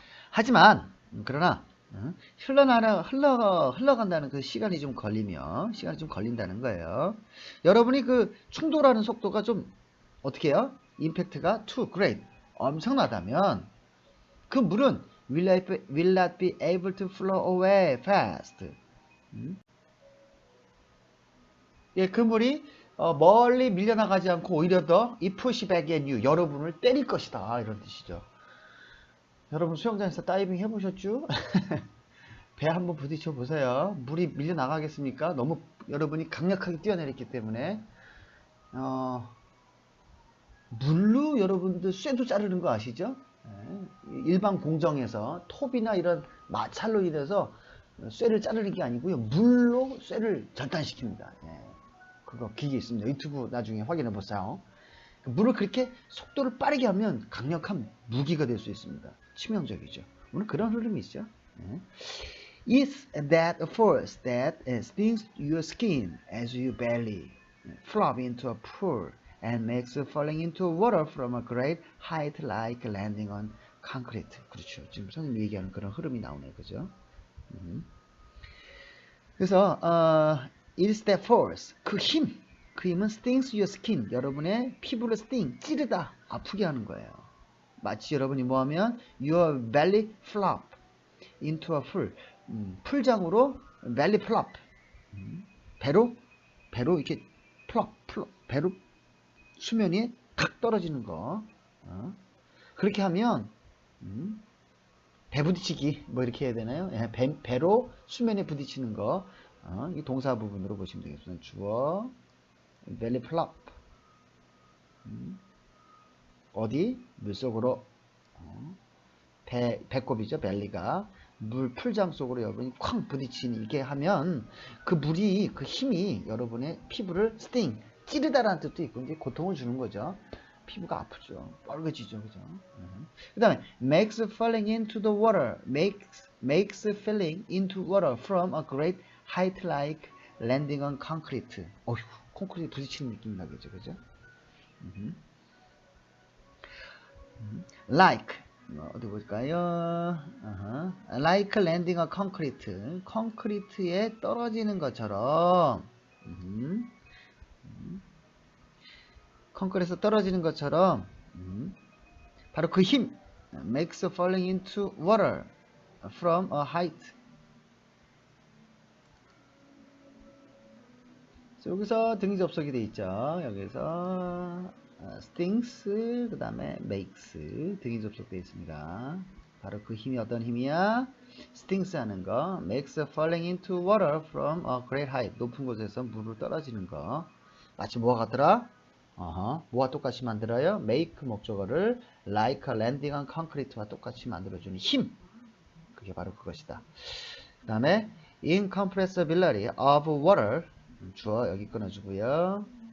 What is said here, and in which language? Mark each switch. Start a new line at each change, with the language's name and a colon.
Korean: 하지만 그러나 흘러간다는 그 시간이 좀 걸린다는 거예요. 여러분이 그 충돌하는 속도가 좀 어떻게 해요? 임팩트가
English: too great,
Korean: 엄청나다면 그 물은
English: will not be able to flow away fast.
Korean: 예, 그 물이 멀리 밀려나가지 않고 오히려 더 이
English: push back at you,
Korean: 여러분을 때릴 것이다, 이런 뜻이죠. 여러분 수영장에서 다이빙 해보셨죠? 배 한번 부딪혀 보세요. 물이 밀려나가겠습니까? 너무 여러분이 강력하게 뛰어내렸기 때문에 물로 여러분들 쇠도 자르는 거 아시죠? 일반 공정에서 톱이나 이런 마찰로 인해서 쇠를 자르는 게 아니고요, 물로 쇠를 절단시킵니다. 그거 기계 있습니다. 유튜브 나중에 확인해 보세요. 물을 그렇게 속도를 빠르게 하면 강력한 무기가 될 수 있습니다. 치명적이죠. 오늘 그런 흐름이 있죠.
English: Is that a force that stings your skin as you barely flop into a pool and makes falling into water from a great height like landing on concrete.
Korean: 그렇죠. 지금 선생님이 얘기하는 그런 흐름이 나오네요. 그죠? 그래서
English: is that force,
Korean: 그 힘은
English: stings your skin,
Korean: 여러분의 피부를 sting, 찌르다, 아프게 하는 거예요. 마치 여러분이 뭐하면
English: your belly flop into a pool,
Korean: 풀장으로 belly flop, 배로 이렇게 flop, 배로 수면 위에 탁 떨어지는 거, 그렇게 하면 배 부딪히기 뭐 이렇게 해야 되나요? 배로 수면에 부딪히는 거, 이 동사 부분으로 보시면 되겠습니다. 주어 belly flop, 어디? 물속으로, 배꼽이죠. 벨리가 물 풀장 속으로 여러분이 쾅 부딪히게 하면 그 물이, 그 힘이 여러분의 피부를 스팅, 찌르다라는 뜻도 있고 이제 고통을 주는 거죠. 피부가 아프죠. 빨개지죠. 그죠? 그 다음에
English: makes falling into the water, makes falling into water from a great height like landing on concrete.
Korean: 어휴, 콘크리트 부딪히는 느낌이 나겠죠. 그죠? like, 어디 볼까요?
English: like landing on concrete,
Korean: 콘크리트에 떨어지는 것처럼, 콘크리트에서 떨어지는 것처럼, 바로 그 힘,
English: makes falling into water from a height.
Korean: 여기서 등기 접속이 돼 있죠. 여기서 stings, 그 다음에 makes, 등기 접속되어 있습니다. 바로 그 힘이 어떤 힘이야?
English: stings
Korean: 하는 거,
English: makes falling into water from a great height,
Korean: 높은 곳에서 물을 떨어지는 거. 마치 뭐와 같더라? 뭐와 똑같이 만들어요? make 목적어를
English: like landing on concrete
Korean: 와 똑같이 만들어주는 힘. 그게 바로 그것이다. 그 다음에
English: incompressibility of water,
Korean: 주어 여기 끊어주고요.